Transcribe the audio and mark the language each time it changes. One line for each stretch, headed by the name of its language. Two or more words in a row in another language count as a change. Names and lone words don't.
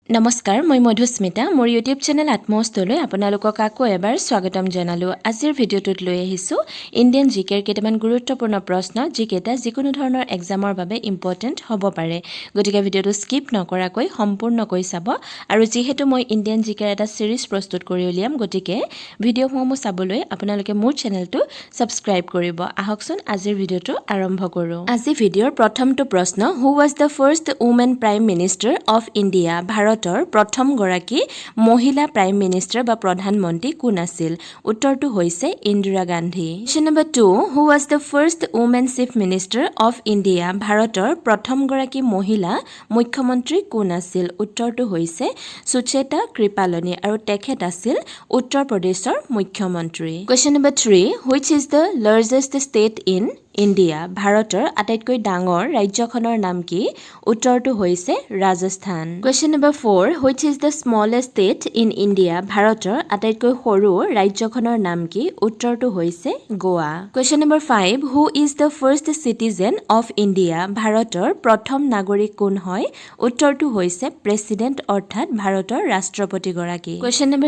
Assamese: নমস্কাৰ মই মধুস্মিতা মোৰ ইউটিউব চেনেল আত্মস্তলৈ আপোনালোকক আকৌ এবাৰ স্বাগতম জনালো আজিৰ ভিডিঅ'টোত লৈ আহিছো ইণ্ডিয়ান জিকেৰ কেইটামান গুৰুত্বপূৰ্ণ প্ৰশ্ন যিকেইটা যিকোনো ধৰণৰ এক্সামৰ বাবে ইম্পৰ্টেন্ট হ'ব পাৰে গতিকে ভিডিঅ'টো স্কিপ নকৰাকৈ সম্পূৰ্ণকৈ চাব আৰু যেহেতু মই ইণ্ডিয়ান জিকেৰ এটা সিৰিজ প্ৰস্তুত কৰি উলিয়াম গতিকে ভিডিঅ'সমূহ চাবলৈ আপোনালোকে মোৰ চেনেলটো সাবস্ক্ৰাইব কৰিব আহকচোন আজিৰ ভিডিঅ'টো আৰম্ভ কৰো আজি ভিডিঅ'ৰ প্ৰথমটো প্ৰশ্ন
English: Who was the first woman Prime Minister of India
Assamese: ভাৰতৰ প্ৰথম গৰাকী মহিলা
English: Prime Minister
Assamese: বা প্ৰধানমন্ত্ৰী কোন আছিল উত্তৰটো হৈছে ইন্দিৰা গান্ধী
English: Question number 2 Who was the first woman Chief Minister of India
Assamese: ভাৰতৰ প্ৰথম গৰাকী মহিলা মুখ্যমন্ত্ৰী কোন আছিল উত্তৰটো হৈছে সুচেতা কৃপালনী আৰু তেখেত আছিল উত্তৰ প্ৰদেশৰ মুখ্যমন্ত্ৰী
English: Question number 3 which is the largest state in India
Assamese: ভাৰতৰ আটাইতকৈ ডাঙৰ ৰাজ্যখনৰ নাম কি উত্তৰটো হৈছে ৰাজস্থান
English: Question number 4 which is the smallest state in India
Assamese: ভাৰতৰ আটাইতকৈ সৰু ৰাজ্যখনৰ নাম কি উত্তৰটো হৈছে গোৱা
English: Question number 5 who is the first citizen of India
Assamese: ভাৰতৰ প্ৰথম নাগৰিক কোন হয় উত্তৰটো হৈছে প্ৰেসিডেন্ট অৰ্থাৎ ভাৰতৰ ৰাষ্ট্ৰপতি গৰাকী
English: Question number